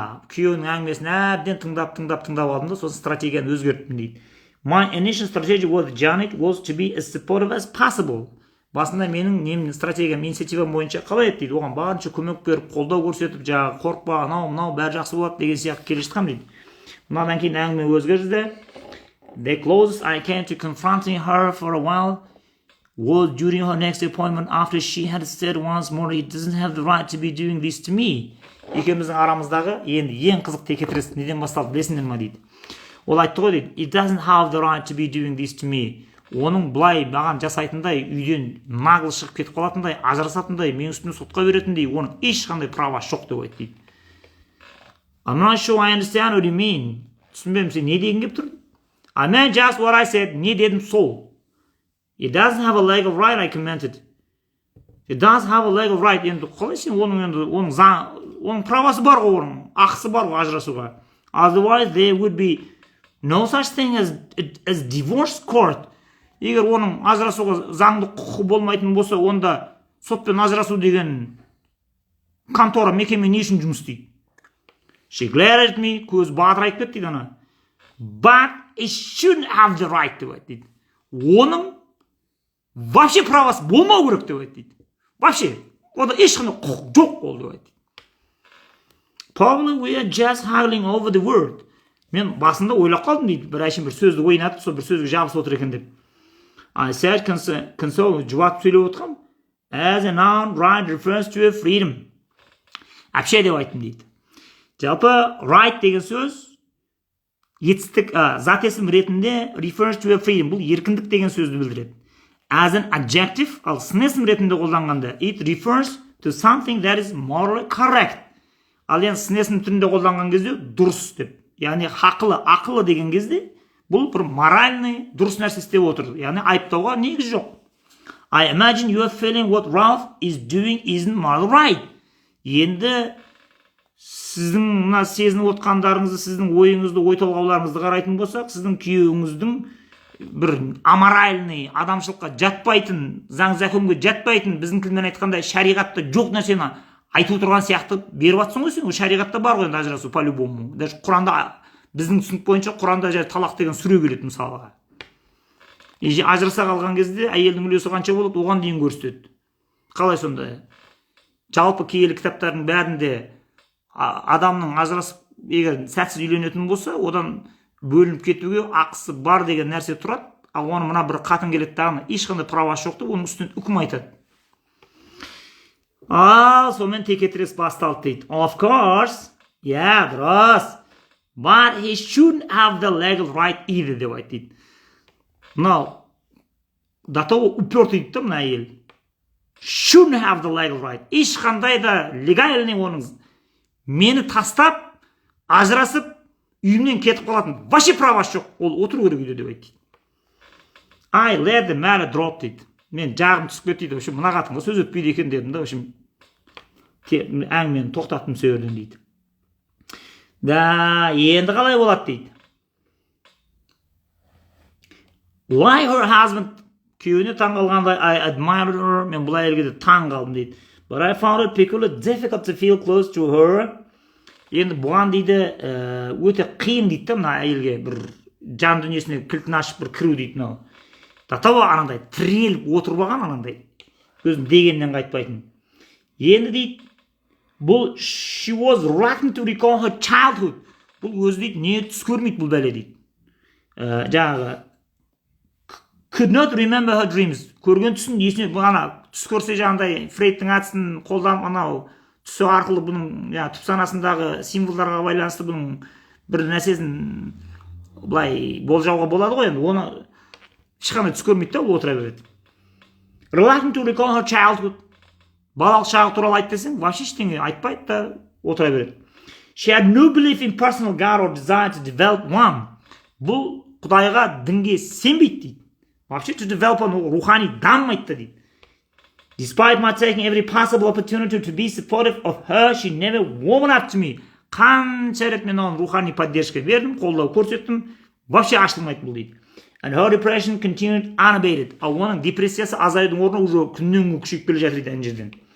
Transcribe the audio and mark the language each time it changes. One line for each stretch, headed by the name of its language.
Kazakh: Күйеуінің әңгімесін әбден тыңдап алдым да, сосын стратегияны өзгерттім дейді.
English: My initial strategy with Janet was to be as supportive as possible.
Kazakh: Басында менің стратегиям, инициативам бойынша қалай еді дейді. Оған барынша көмек беріп, қолдау көрсетіп, жаңағы қорықпа, анау бәрі жақсы болады деген сияқты келе жатқам дейді. Мұнан кейін әңгіме өзгерді.
English: The closest I came to confronting her for a while was during her next appointment after she had said once more he doesn't have the right to be doing this to me.
Kazakh: Екеуміздің арамыздағы енді ең қызық текетірес неден басталды білесіңдер ма дейді. Ол айтты ғой дейді,
English: it doesn't have the right to be doing this to me.
Kazakh: Оның былай маған жасайтындай, үйден нағыл шығып кетіп қалатындай, ажырасатындай, мен үстіме сотқа беретіндей, оның ешқандай правасы жоқ деп айтты дейді.
English: I'm not sure I understand what you mean.
Kazakh: Түсінбеймін, сен не деген кеп тұрдың?
English: I meant just what I said.
Kazakh: Не дедім сол.
English: It doesn't have a legal right, I commented. It does have a legal right.
Kazakh: Енді қалай сен оның правасы бар ғой, оның ақысы бар ғой ажырасуға.
English: Otherwise there would be no such thing as divorce court.
Kazakh: Егер оның ажырасуға заңды құқы болмайтын болса, онда сотпен ажырасу деген контора, мекеме не үшін жұмыс істейді?
English: She glared at me,
Kazakh: көз батырайып кетті дейді ана.
English: But it shouldn't have the right to it
Kazakh: дейді. Оның вообще правасы болмау керек деп айтты дейді. Вообще, онда ешқандай құқық жоқ ол деп айтты.
English: Probably we are just haggling over the word.
Kazakh: Мен басында ойлап қалдым дейді, бір әшейін бір сөзді ойнатып, сол бір сөзге жабысып отыр екен деп.
English: I said console,
Kazakh: жуат сөйлеп отқам.
English: As a noun, right refers to a freedom.
Kazakh: Әпше деп айттым дейді. Жалпы right деген сөз етістік, зат есім ретінде
English: refers to a freedom.
Kazakh: Бұл еркіндік деген сөзді білдіреді.
English: As an adjective,
Kazakh: ал сын есім ретінде қолданғанда,
English: it refers to something that is morally correct.
Kazakh: Ал енді сын есім түрінде қолданған кезде дұрыс деп. Яғни ақылы деген кезде бұл бір моральный дұрыс нәрсе істеп отыр. Яғни айыптауға негіз жоқ.
English: I imagine you are feeling what Ralph is doing isn't morally right.
Kazakh: Енді сіздің мына сезініп отқандарыңызды, сіздің ойыңызды, ой толғауларыңызды қарайтын болсақ, сіздің күйеуіңіздің бір аморальный, адамшылыққа жатпайтын, заң законға жатпайтын, біздің тілмен айтқанда шариғатта жоқ нәрсені айтып отырған сияқты беріп жатсың ғой сен. Шариғатта бар ғой ажырасу по-любому. Даже Құранда, біздің түсінік бойынша Құранда талақ деген сүре келеді мысалға. Ажыраса қалған кезде әйелдің үлесі қанша болады, оған дейін көрсетеді. Қалай сонда? Жалпы киелі кітаптардың бәрінде адамның ажырасып, егер сәтсіз үйленетін болса, одан бөлініп кетуге ақысы бар деген нәрсе тұрады. Ал оны мына бір қатын келеді дағыны, ешқандай правасы жоқ деп, оның үстінен үкім айтады. Сонымен текетірес басталды дейді.
English: Of course,
Kazakh: дұрыс.
English: But he shouldn't have the legal right either
Kazakh: деп айтты. Мынау
Russian: до того упертый
Kazakh: дейді мына әйел.
English: Shouldn't have the legal right.
Kazakh: Ешқандай да легальный оның мені тастап, ажырасып, үйімнен кетіп қалатын вообще правасы жоқ. Ол отыру керек үйде деп айтты.
English: I let the matter drop
Kazakh: дейді. Мен жағым түсіп кетті дейді. Мына қатынға сөз өтпейді екен дедім да. Әңгімені тоқтаттым сөйледім дейді. Енді қалай болады дейді.
English: Like her husband,
Kazakh: күйеуіне таң қалғандай,
English: I admired her,
Kazakh: мен бұл әйелге де таң қалдым дейді.
English: But I found it particularly difficult to feel close to her.
Kazakh: Енді бұған дейді өте қиын дейді да, мына әйелге бір жан дүниесіне кілтін ашып бір кіру дейді. Татава анандай тіреліп отырып алған, анандай өзін дегеннен қайтпайтын. Енді дейді, бұл
English: she was reluctant to recall her childhood.
Kazakh: Бұл өзі дейді не түс көрмейді бұл бәле дейді. Жаңағы
English: could not remember her dreams.
Kazakh: Көрген түсін есіне, ана түс көрсе жаңағыдай Фрейдтің әдісін қолданып, анау түсі арқылы бұның түп санасындағы символдарға байланысты бұның бір нәрсесін былай болжауға болады ғой. Енді оны ешқандай түс көрмейді да, ол отыра береді.
English: Reluctant to recall her childhood.
Kazakh: Балалық шағы туралы айт десең, вообще ештеңе айтпайды да, отыра береді.
English: She had no belief in personal God or desire to develop one.
Kazakh: Бұл Құдайға, дінге сенбейді дейді. Вообще
English: to develop one,
Kazakh: рухани дамымайды дейді.
English: Despite my taking every possible opportunity to be supportive of her, she never warmed up to me.
Kazakh: Қанша рет мен оған рухани поддержка бердім, қолдау көрсеттім, вообще ашылмайды бұл дейді.
English: And her depression continued unabated.
Kazakh: Ал оның депрессиясы азайдың орнына уже күннен күнге күшейіп келе жатыр дейді ана жерден.